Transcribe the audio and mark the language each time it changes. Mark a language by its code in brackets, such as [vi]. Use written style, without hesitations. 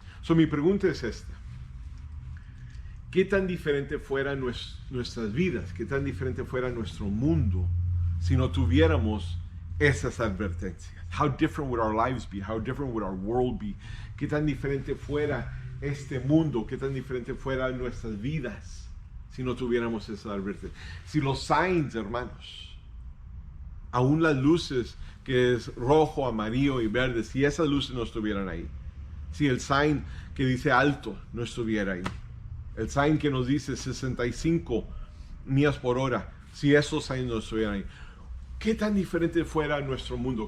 [es] Mi pregunta es esta. ¿Qué tan diferente fueran nuestras vidas? ¿Qué tan diferente fuera nuestro mundo si no tuviéramos esas advertencias? [en] How different would our lives be? How different would our world be? [es] ¿Qué tan diferente fuera este mundo? ¿Qué tan diferente fueran nuestras vidas si no tuviéramos esas advertencias? Si los signs, hermanos, aún las luces que es rojo, amarillo y verde, si esas luces no estuvieran ahí, si el sign que dice alto no estuviera ahí, el sign que nos dice 65 millas por hora, si esos signs no estuvieran ahí, ¿qué tan diferente fuera nuestro mundo?